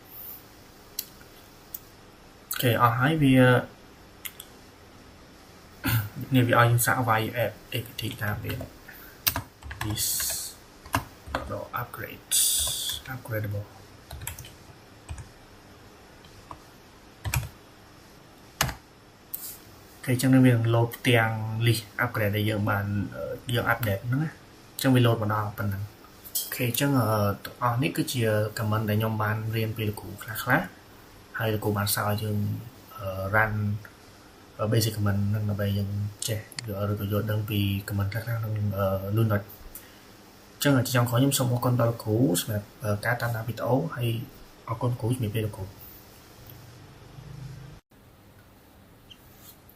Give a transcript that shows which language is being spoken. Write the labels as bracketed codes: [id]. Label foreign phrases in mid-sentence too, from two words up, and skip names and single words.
[km] អូខេអស់ហើយវានេះវាឲ្យយើងសាកវាយ apt តាមវា [en] is upgradable [km] គេចឹងនឹងវានឹង load ផ្ទាំង list upgrade ដែលយើងបានយើង update ហ្នឹងណាអញ្ចឹងវា load មកដល់ប៉ុណ្ណឹងអូខេអញ្ចឹងទាំងអស់នេះគឺជា command ដែលខ្ញុំបានរៀនពីលោកគ្រូខ្លះហើយលោកគ្រូបានសើឲ្យយើង [en] run basic command [km] ហ្នឹងដើម្បីយើងចេះឬក៏យល់ដឹងពី command ខ្លះក្នុង Linux អញ្ចឹងចង់ខខ្ញុំសូមអរគុណដល់លោកគ្រូសម្រាប់ការតាមដានវីដេអូហើយអរគុណគ្រូជំរាបលាលោកគ្រូ